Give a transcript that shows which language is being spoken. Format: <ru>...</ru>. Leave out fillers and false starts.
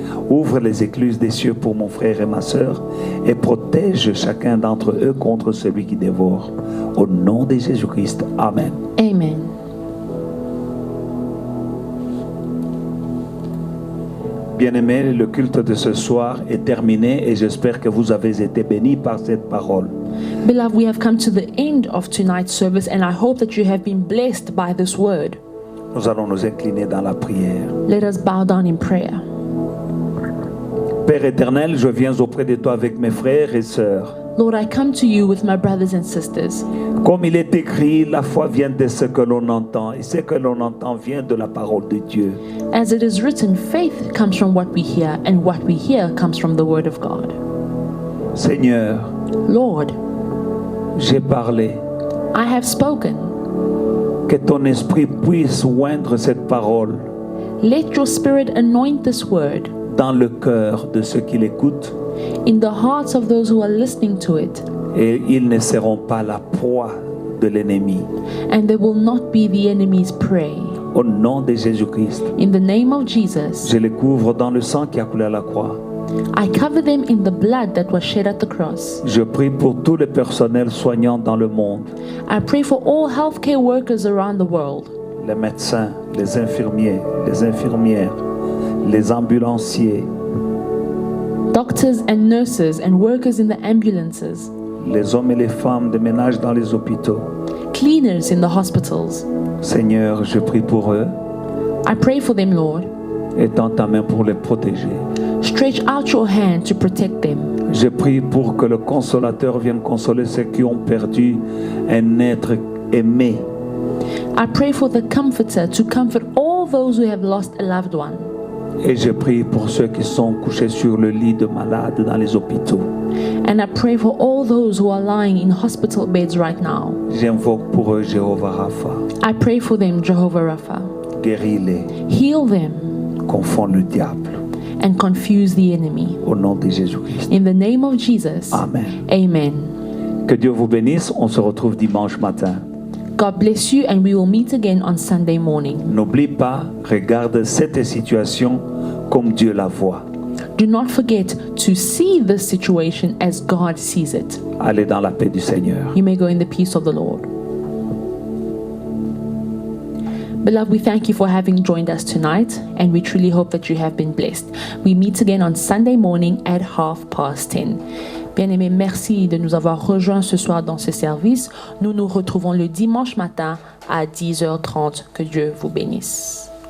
<fr>Ouvre les écluses des cieux pour mon frère et ma sœur et protège chacun d'entre eux contre celui qui dévore. Au nom de Jésus-Christ. Amen. Amen. Bien-aimés, le culte de ce soir est terminé et j'espère que vous avez été bénis par cette parole.</fr> <en>Beloved, we have come to the end of tonight's service, and I hope that you have been blessed by this word.</en> <fr>Nous allons nous incliner dans la prière.</fr> <en>Let us bow down in prayer.</en> <fr>Père éternel, je viens auprès de toi avec mes frères et sœurs.</fr> <en>Lord, I come to you with my brothers and sisters.</en> <fr>Comme il est écrit, la foi vient de ce que l'on entend, et ce que l'on entend vient de la parole de Dieu.</fr> <en>As it is written, faith comes from what we hear, and what we hear comes from the word of God.</en> <fr>Seigneur,</fr> <en>Lord,</en> <fr>j'ai parlé.</fr> <en>I have spoken.</en> <fr>Que ton esprit puisse oindre cette parole</fr> <en>Let your spirit anoint this word</en> <fr>dans le cœur de ceux qui l'écoutent,</fr> <en>in the hearts of those who are listening to it,</en> <fr>et ils ne seront pas la proie de l'ennemi.</fr> <en>and they will not be the enemy's prey.</en> <fr>Au nom de Jésus-Christ,</fr> <en>In the name of Jesus,</en> <fr>je les couvre dans le sang qui a coulé à la croix.</fr> <en>I cover them in the blood that was shed at the cross.</en> <fr>Je prie pour tous les personnels soignants dans le monde,</fr> <en>I pray for all healthcare workers around the world,</en> <fr>les médecins, les infirmiers, les infirmières, les ambulanciers,</fr> <en>doctors and nurses and workers in the ambulances,</en> <fr>les hommes et les femmes de ménage dans les hôpitaux.</fr> <en>cleaners in the hospitals.</en> <fr>Seigneur, je prie pour eux.</fr> <en>I pray for them, Lord.</en> <fr>Étends ta main pour les protéger.</fr> <en>Stretch out your hand to protect them.</en> <fr>Je prie pour que le consolateur vienne consoler ceux qui ont perdu un être aimé.</fr> <en>I pray for the Comforter to comfort all those who have lost a loved one.</en> <fr>Et je prie pour ceux qui sont couchés sur le lit de malades dans les hôpitaux.</fr> <en>And I pray for all those who are lying in hospital beds right now.</en> <fr>J'invoque pour eux Jéhovah Rapha.</fr> <en>I pray for them, Jehovah Rapha.</en> <fr>Guéris-les,</fr> <en>Heal them</en> <fr>confonds le diable.</fr> <en>and confuse the enemy.</en> <fr>Au nom de Jésus-Christ.</fr> <en>In the name of Jesus.</en> <fr>Amen.</fr> <en>Amen.</en> <fr>Que Dieu vous bénisse. On se retrouve dimanche matin.</fr> <en>God bless you, and we will meet again on Sunday morning.</en> <fr>N'oublie pas, regarde cette situation comme Dieu la voit.</fr> <en>Do not forget to see this situation as God sees it.</en> <fr>Allez dans la paix du Seigneur.</fr> <en>You may go in the peace of the Lord. Beloved, we thank you for having joined us tonight, and we truly hope that you have been blessed. We meet again on Sunday morning at 10:30.</en> <fr>Bien-aimés, merci de nous avoir rejoints ce soir dans ce service. Nous nous retrouvons le dimanche matin à 10h30. Que Dieu vous bénisse.</fr>